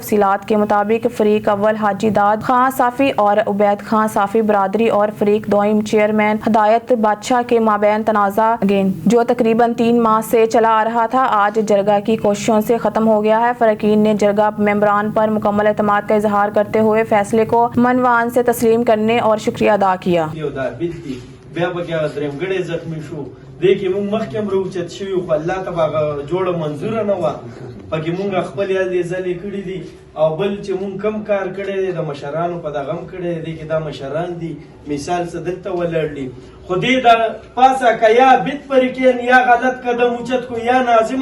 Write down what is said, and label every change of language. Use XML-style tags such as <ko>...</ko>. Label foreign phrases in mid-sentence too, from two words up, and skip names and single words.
<ur>تفصیلات کے مطابق فریق اول حاجی داد خان صافی اور عبید خان صافی برادری اور فریق دوئم چیئرمین ہدایت بادشاہ کے مابین تنازع جو تقریباً 3 ماہ سے چلا آ رہا تھا آج جرگہ کی کوششوں سے ختم ہو گیا ہے. فریقین نے جرگہ ممبران پر مکمل اعتماد کا اظہار کرتے ہوئے فیصلے کو منوان سے تسلیم کرنے اور شکریہ ادا کیا.</ur> <ps>دیکھیں مونږ مخکې هم راوچت شوي خو الله ته به هغه جوړه منظوره نه وه پکې مونږ خپل هلې ځلې کړي دي او بل چې مونږ کم کار کړی دی د مشرانو په دغه هم کړی دی کې دا مشران دي مثال څه دلته ولاړ دي خو دې د پاسه که یا بد فریقین یا غلط قدم اوچت کو یا ناظم</ps>